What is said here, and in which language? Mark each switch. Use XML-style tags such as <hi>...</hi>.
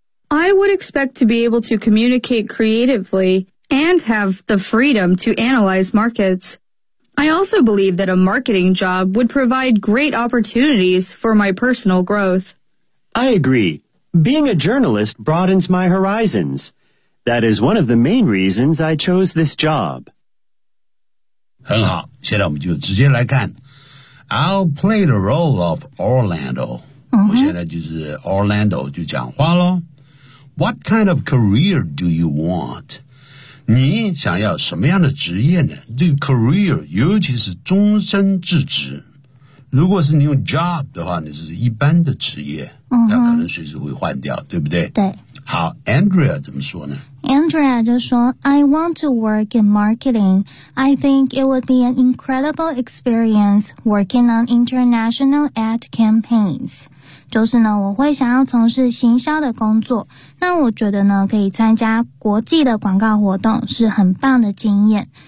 <en>I would expect to be able to communicate creatively and have the freedom to analyze markets. I also believe that a marketing job would provide great opportunities for my personal growth. I agree. Being a journalist broadens my horizons. That is one of the main reasons I chose this job.</en> <zh>很好，现在我们就直接来看。</zh> <en>I'll play the role of Orlando.、</en> <zh>我现在就是 Orlando 就讲话咯。</zh> <en>What kind of career do you want?</en> <zh>你想要什么样的职业呢？这个 career 尤其是终身制职。如果是你用 job 的话，你是一般的职业，那可能随时会换掉，对不对？对。好 ，Andrea 怎么说呢</zh> <en>？Andrea</en> <zh>就说</zh> <en>：“I want to work in marketing. I think it would be an incredible experience working on international ad campaigns.</en> <zh>就是呢，我会想要从事行销的工作。那我觉得呢，可以参加国际的广告活动是很棒的经验。</zh>